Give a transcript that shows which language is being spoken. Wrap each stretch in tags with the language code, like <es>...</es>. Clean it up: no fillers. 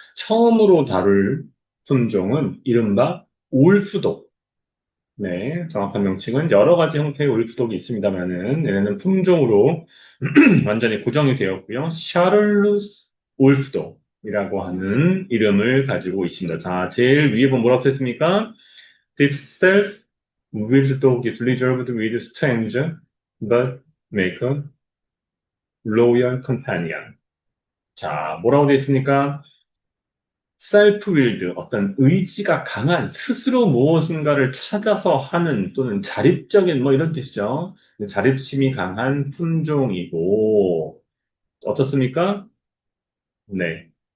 <ko>처음으로 다룰 품종은 이른바 울프독. 네, 정확한 명칭은 여러 가지 형태의 울프독이 있습니다만은 얘네는 품종으로 완전히 고정이 되었고요. 샤를루스 울프독이라고 하는 이름을 가지고 있습니다. 자, 제일 위에 보면 뭐라고 써있습니까?</ko> <en>This self-willed dog is reserved with stranger, but make a loyal companion.</en> <ko>자, 뭐라고 되어 있습니까? 셀프-willed, 어떤 의지가 강한, 스스로 무엇인가를 찾아서 하는 또는 자립적인 뭐 이런 뜻이죠. 자립심이 강한 품종이고, 어떻습니까? 네.</ko>